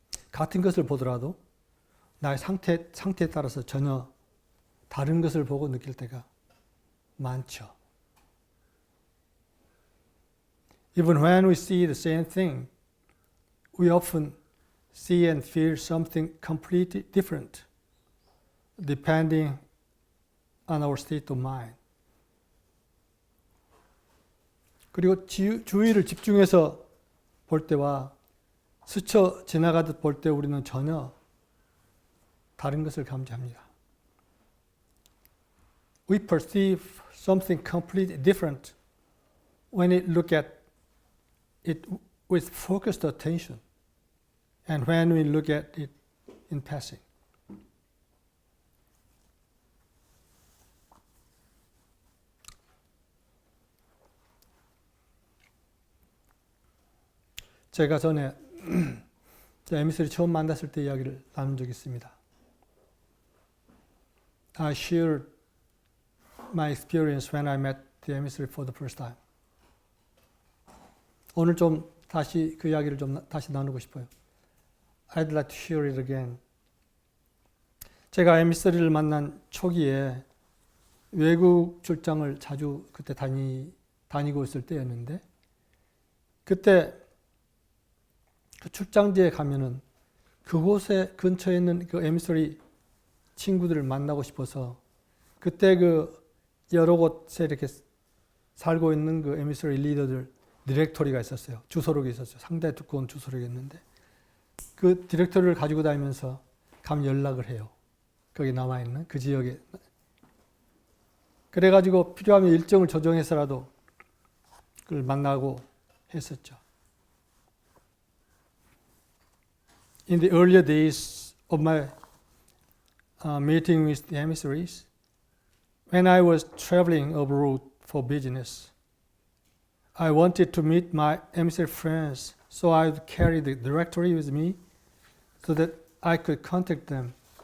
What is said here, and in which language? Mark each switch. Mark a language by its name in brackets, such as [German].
[Korean] 같은 것을 보더라도 나의 상태에 따라서 전혀 다른 것을 보고 느낄 때가 많죠. [English] Even when we see the same thing we often see and feel something completely different depending on our state of mind. [Korean] 그리고 주위를 집중해서 볼 때와 스쳐 지나가듯 볼 때 우리는 전혀 다른 것을 감지합니다. [English] We perceive something completely different when we look at it with focused attention and when we look at it in passing. [Korean] 제가 전에 에미스를 처음 만났을 때 이야기를 나눈 적이 있습니다. [English] I shared my experience when I met the emissary for the first time. [Korean] 오늘 좀 다시 그 이야기를 좀 다시 나누고 싶어요. [English] I'd like to share it again. [Korean] 제가 에미서리를 만난 초기에 외국 출장을 자주 그때 다니고 있을 때였는데, 그때 그 출장지에 가면은 그곳에 근처에 있는 그 에미서리 친구들을 만나고 싶어서 그때 그 여러 곳에 이렇게 살고 있는 그 에미서리 리더들 디렉토리가 있었어요. 주소록이 있었어요. 상당히 두꺼운 주소록이 있는데 그 디렉토리를 가지고 다니면서 가면 연락을 해요. 거기 남아있는 그 지역에. 그래가지고 필요하면 일정을 조정해서라도 그걸 만나고 했었죠. [English] In the earlier days of my meeting with the emissaries, when I was traveling abroad for business, I wanted to meet my emissary friends, so I would carry the directory with me so that I could contact them.